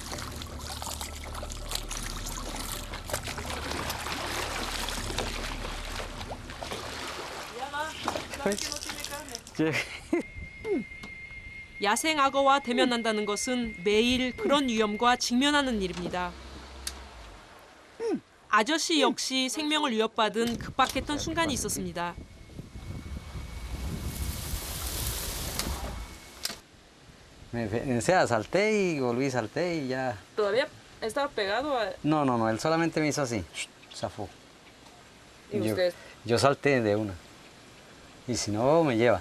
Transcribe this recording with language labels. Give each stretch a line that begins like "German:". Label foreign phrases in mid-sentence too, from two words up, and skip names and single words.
Korean: 야생 악어와 대면한다는 것은 매일 그런 위험과 직면하는 일입니다. 아저씨 역시 생명을 위협받은 급박했던 순간이 있었습니다.
Spanish: O sea, salté y volví, salté y ya. Todavía estaba pegado a... No, no, no, él solamente me hizo así, zafó. Y Yo- usted Yo salté de una. Y si no, me lleva.